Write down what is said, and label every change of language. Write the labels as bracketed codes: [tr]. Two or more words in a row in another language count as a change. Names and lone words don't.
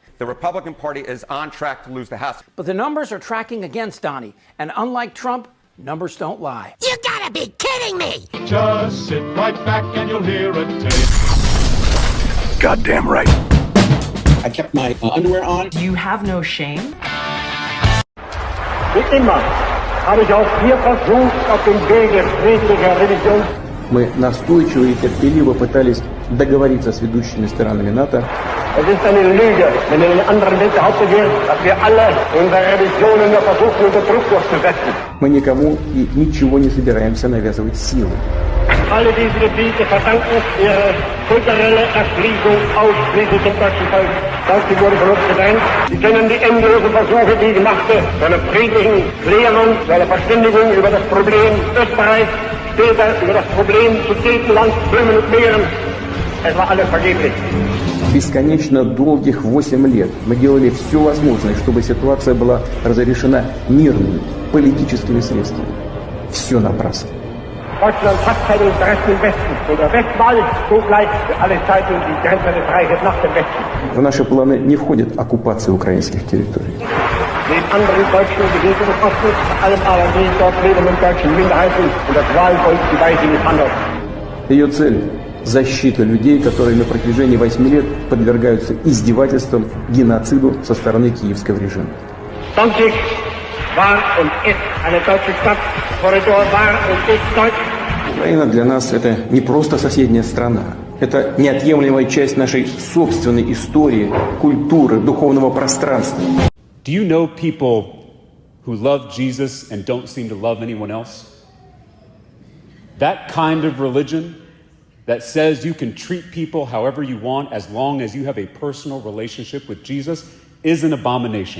[en] The Republican Party is on track to lose the House. But the numbers are tracking against Donnie, and unlike Trump, numbers don't lie. You gotta be kidding me! Just sit right back and you'll hear a tape. Goddamn right. I kept my underwear on. Do you have no shame? [de] Wie immer habe ich auch hier versucht, auf dem Wege friedlicher Religion. [ru] Мы настойчиво и терпеливо пытались договориться с ведущими сторонами НАТО. [de] Es ist eine Lüge, wenn in den anderen Welt behauptet wird, dass wir alle unsere Religionen nur versuchen, unter Druck durchzusetzen. [ru] Мы никому и nичего не собираемся навязывать силой. [de] Alle diese Gebiete verdanken ihre kulturelle Erschließung ausschließlich dem deutschen Volk. Das wurde von uns gedrängt. Sie kennen die endlosen Versuche, die ich machte, zu einer friedlichen Klärung, zu einer Verständigung über das Problem Österreich, später über das Problem Sudetenland, Böhmen und Mähren. Es war alles vergeblich. [ru] Бесконечно долгих 8 лет мы делали все возможное, чтобы ситуация была разрешена мирными политическими средствами. Все напрасно. [de] Deutschland hat keine Interessen im Westen. Und der Westwall so bleibt für alle Zeiten die Grenze des Reiches nach dem Westen. [ru] В наши планы не входит оккупация украинских территорий. [de] Neben anderen deutschen Gebieten des Ostens, vor allem aber die dort lebenden deutschen Minderheiten und das Wahlvolk die Weise misshandelt. [ru] Ее цель – защита людей, которые на протяжении 8 лет подвергаются издевательствам, геноциду со стороны киевского режима. [de] Danzig war und ist eine deutsche Stadt. Korridor war und ist deutsch. [ru] Украина для нас – это не просто соседняя страна. Это неотъемлемая часть нашей собственной истории, культуры, духовного пространства. [en] Do you know people who love Jesus and don't seem to love anyone else? That kind of religion that says you can treat people however you want as long as you have a personal relationship with Jesus is an abomination.